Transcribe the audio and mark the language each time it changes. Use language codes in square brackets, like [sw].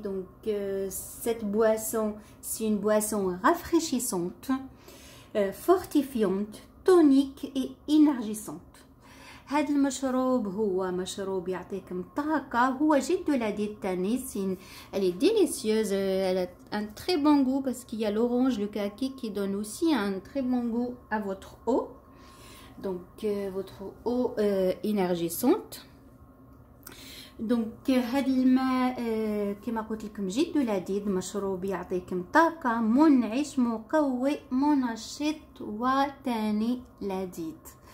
[fr] Donc cette boisson, c'est une boisson rafraîchissante, fortifiante, tonique et énergisante. [ar] هذا المشروب هو مشروب يعطيكم طاقة، هو جد لذيذ تاني. [fr] Elle est délicieuse, elle a un très bon goût parce qu'il y a l'orange, le kaki qui donne aussi un très bon goût à votre eau. Donc votre eau énergisante. [ar] دونك هذا الماء كما قلت لكم جد لذيذ، مشروب يعطيكم طاقة، منعش، مقوي، منشط وتاني لذيذ.